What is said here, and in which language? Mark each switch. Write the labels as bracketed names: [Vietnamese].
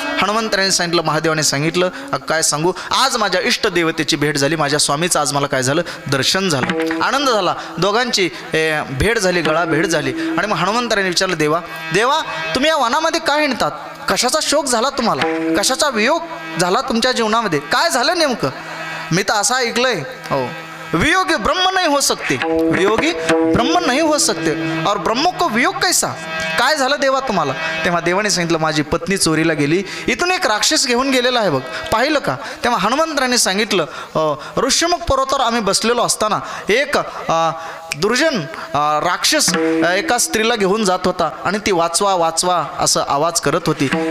[Marathi] हनुमंतरायांनी सांगितलं, महादेवाने सांगितलं काय सांगू, आज माझ्या इष्ट देवतेची भेट झाली, माझ्या स्वामीचं आज मला काय झालं दर्शन झालं, आनंद झाला. दोघांची भेट झाली, गळा भेट झाली. आणि मग हनुमंतरायांनी विचारलं देवा तुम्ही या वनामध्ये काय हिंडतात? कशाचा शोक झाला तुम्हाला? कशाचा वियोग झाला तुमच्या जीवनामध्ये? काय झालं नेमकं? मी तर असं ऐकलंय हो, [Hindi] वियोगी ब्रह्म नहीं हो सकते, वियोगी ब्रह्म नहीं हो सकते, और ब्रह्म को वियोग कैसा? [Marathi] काय झालं देवा तुम्हाला? तेव्हा देवाने सांगितलं माझी पत्नी चोरीला गेली, इथून एक राक्षस घेऊन गेलेला आहे बघ, पाहिलं का? तेव्हा हनुमंतराने सांगितलं ऋष्यमुख पर्वतावर आम्ही बसलेलो असताना एक दुर्जन राक्षस एका स्त्रीला घेऊन जात होता आणि ती वाचवा वाचवा असं आवाज करत होती.